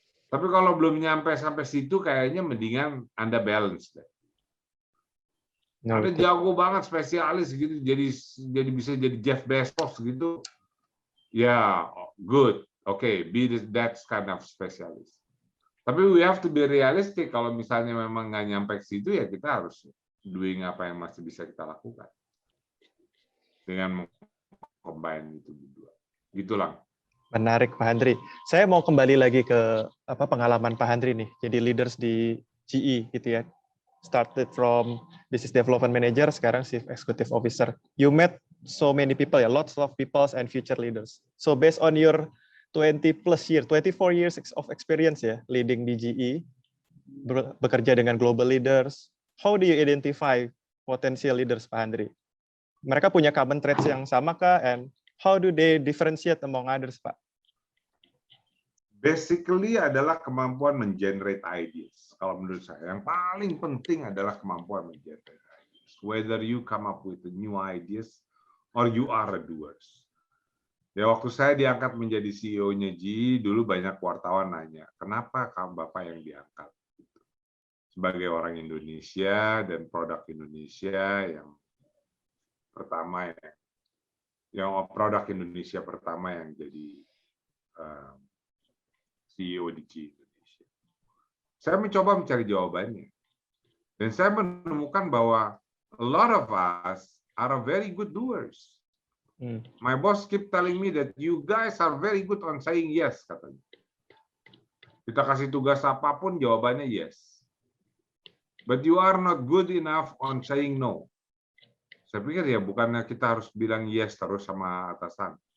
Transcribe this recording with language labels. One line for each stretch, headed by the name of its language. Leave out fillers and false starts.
Indonesian: Tapi kalau belum nyampe sampai situ, kayaknya mendingan Anda balance deh. Ada jago banget spesialis gitu, jadi bisa jadi Jeff Bezos gitu.
English: Ya, good. Okay, be that kind of specialist. Tapi we have to be realistic.
Indonesian: Kalau misalnya memang nggak nyampe ke situ, ya kita harus doing apa yang masih bisa kita lakukan dengan combine itu berdua. Gitulah. Menarik, Pak Handri. Saya mau kembali lagi ke pengalaman Pak Handri nih. Jadi leaders di GE gitu ya.
English: Started from business development manager, sekarang chief executive officer. You met so many people ya, lots of people and future leaders. So based on your 24 years of experience ya, leading di GE,
Indonesian: bekerja dengan
English: global leaders, how do you identify potential leaders, Pak Handri?
Indonesian: Mereka punya
English: common traits
Indonesian: yang sama kah?
English: And how do they differentiate among others, Pak?
Indonesian: Basically adalah kemampuan mengenerate ideas. Kalau menurut saya, yang paling penting adalah kemampuan mengenerate ideas.
English: Whether you come up with the new ideas or you are a doers.
Indonesian: Ya, waktu saya diangkat menjadi CEO-nya GE, dulu banyak wartawan nanya, kenapa kamu Bapak yang diangkat? Sebagai orang Indonesia dan produk Indonesia yang pertama produk Indonesia pertama yang jadi CEO di GE Indonesia. Saya mencoba mencari jawabannya. Dan saya menemukan bahwa
English: a lot of us are very good doers. My boss keep telling me that you guys are very good on saying yes, katanya.
Indonesian: Kita kasih tugas apapun, jawabannya yes.
English: But you are not good enough on saying no.
Indonesian: Saya pikir ya bukannya kita harus bilang yes terus sama atasan.